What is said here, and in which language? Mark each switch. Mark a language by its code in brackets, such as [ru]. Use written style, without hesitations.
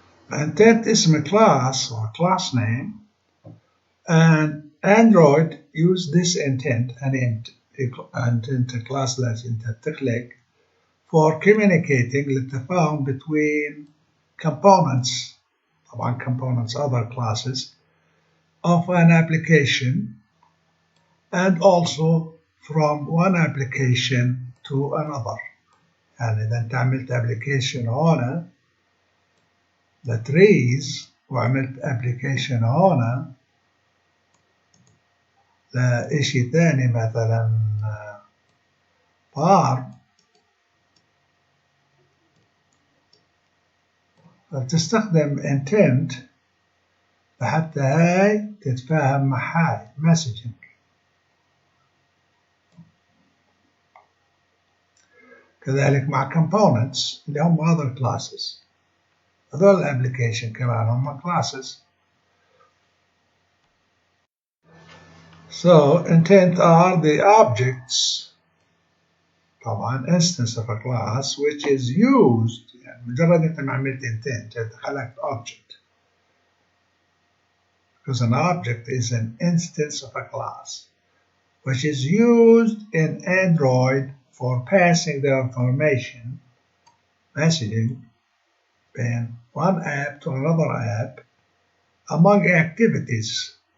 [en] intent [ar] اسم [en] class or class name, and Android use this intent intent class that [ar] انت تخلق [en] for communicating [ar] للتفاهم [en] between components. [ar] طبعا [en] components other classes of an application, and also from one application to another. [ar] يعني إذا أنت عملت application هنا لتريز وعملت application هنا لإشي ثاني مثلا farm، فبتستخدم intent لحتى هاي تتفاهم مع هاي messaging. كذلك مع components اللي هم [en] other classes، [ar] هذول الابليكيشن كمان هم classes. [en] So intent are the objects، [ar] طبعا [en] instance of a class which is used، [ar] يعني مجرد انت ما عملت intent انت خلقت object، [en] because an object is an instance of a class which is used in Android for passing the information messaging from one app to another app among activities.